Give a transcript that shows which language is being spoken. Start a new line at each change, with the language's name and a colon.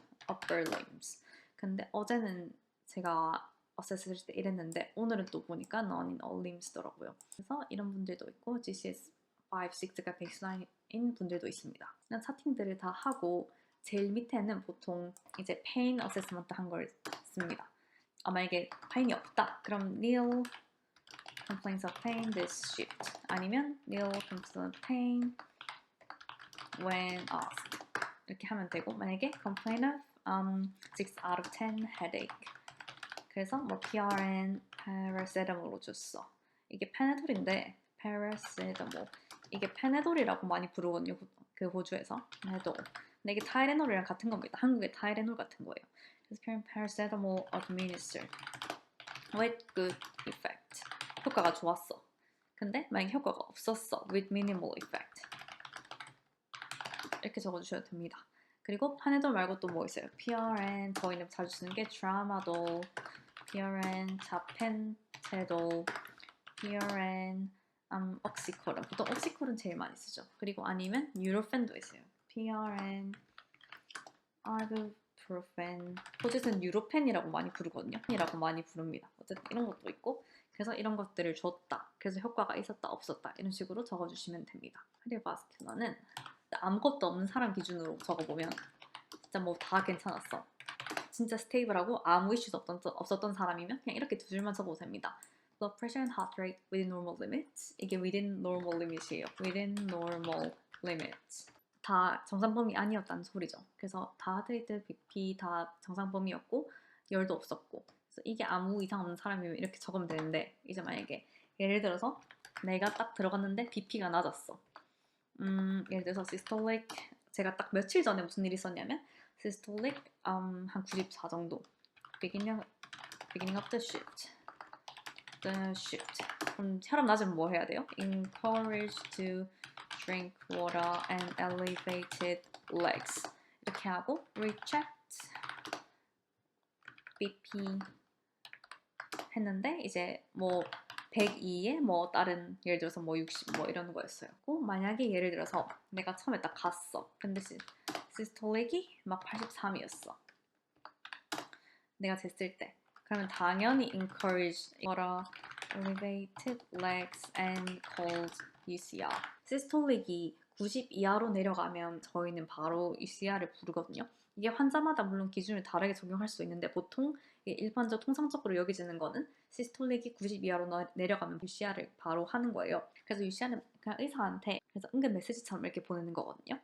Korean: upper limbs 근데 어제는 제가 어세스 했을 때 이랬는데 오늘은 또 보니까
English: none in all limbs
Korean: 더라고요. 그래서 이런 분들도 있고 GCS 5, 6가 베이스라인인 분들도 있습니다. 그냥 차팅들을 다 하고 제일 밑에는 보통 이제 pain assessment 한 걸 씁니다.
English: 만약에 pain이 없다 그럼 nil complaints of pain this shift 아니면 nil complaints of pain when asked
Korean: 이렇게 하면 되고 만약에
English: complaint of 6 out of 10 headache
Korean: 그래서 뭐
English: PRN paracetamol로 줬어.
Korean: 이게 페네돌인데 paracetamol 이게 페네돌이라고 많이 부르거든요. 그 호주에서 페네돌. 근데 이게 타이레놀이랑 같은 겁니다. 한국의 타이레놀 같은 거예요.
English: 그래서 paracetamol administered with good effect.
Korean: 효과가 좋았어. 근데 만약에 효과가 없었어.
English: with minimal effect.
Korean: 이렇게 적어주셔도 됩니다. 그리고 파네돌 말고 또 뭐 있어요? PRN 저희는 자주 쓰는 게 트라마돌, PRN, 자펜테돌, PRN, 옥시코론. 보통 옥시코론 제일 많이 쓰죠. 그리고 아니면 뉴로펜도 있어요. PRN, 이부프로펜, 포짓은 유로펜이라고 많이 부르거든요. 이라고 많이 부릅니다. 어쨌든 이런 것도 있고, 그래서 이런 것들을 줬다. 그래서 효과가 있었다, 없었다. 이런 식으로 적어주시면 됩니다. 카디오바스큘러는 아무것도 없는 사람 기준으로 적어보면 진짜 뭐 다 괜찮았어. 진짜 스테이블하고 아무 이슈도 없었던 사람이면 그냥 이렇게 두 줄만 적어도 됩니다.
English: Blood pressure and heart rate within normal limits. 이게 within normal limit이에요. within normal limits.
Korean: 다 정상 범위 아니었다는 소리죠. 그래서 다 하트레이트, BP 다 정상 범위였고 열도 없었고. 그래서 이게 아무 이상 없는 사람이면 이렇게 적으면 되는데 이제 만약에 예를 들어서 내가 딱 들어갔는데 BP가 낮았어. 예를 들어서 systolic 제가 딱 며칠 전에 무슨 일이 있었냐면 systolic 한 94 정도.
English: beginning of the shift.
Korean: 그럼 혈압 낮으면 뭐 해야 돼요?
English: encouraged to drink water and elevated legs.
Korean: 이렇게 하고 rechecked BP 했는데 이제 뭐 102에 뭐 다른 예를 들어서 뭐 60 뭐 이런 거였어요. 만약에 예를 들어서 내가 처음에 딱 갔어. 근데 시스톨릭이 막 83이었어. 내가 쟀을 때. 그러면 당연히
English: encouraged water, elevated legs and called UCR.
Korean: 시스톨릭이 90 이하로 내려가면 저희는 바로 UCR을 부르거든요. 이게 환자마다 물론 기준을 다르게 적용할 수 있는데 보통 일반적 통상적으로 여겨지는 거는 시스톨릭이 90 이하로 내려가면 UCR을 바로 하는 거예요. 그래서 UCR은 그냥 의사한테 그래서 은근 메시지처럼 이렇게 보내는 거거든요.